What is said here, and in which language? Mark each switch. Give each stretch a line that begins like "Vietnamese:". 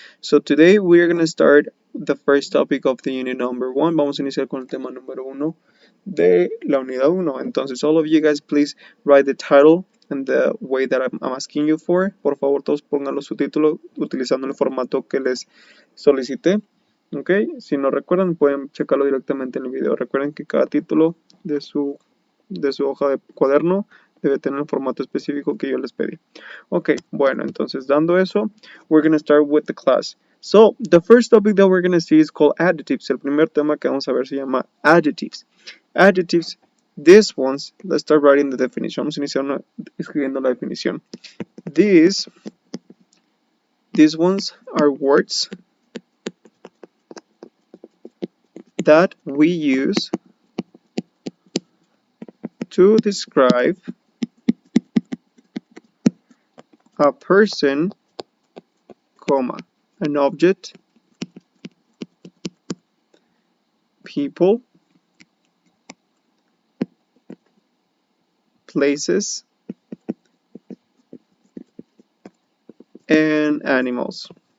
English: So today we are going to start the first topic of the unit number 1.
Spanish: Vamos a iniciar con el tema número 1 de la unidad 1.
English: Entonces, all of you guys, please write the title and the way that I'm asking you for.
Spanish: Por favor, todos pongan los subtítulos utilizando el formato que les solicité. Ok, si no recuerdan, pueden checarlo directamente en el video. Recuerden que cada título de su hoja de cuaderno debe tener el formato específico que yo les pedí. Ok, bueno, entonces dando eso,
English: we're going to start with the class. So, the first topic that we're going to see is called adjectives.
Spanish: El primer tema que vamos a ver se llama adjectives.
English: Adjectives, these ones, let's start writing the definition.
Spanish: Vamos a iniciar escribiendo la definición.
English: These ones are words that we use to describe a person, comma, an object, people, places, and animals.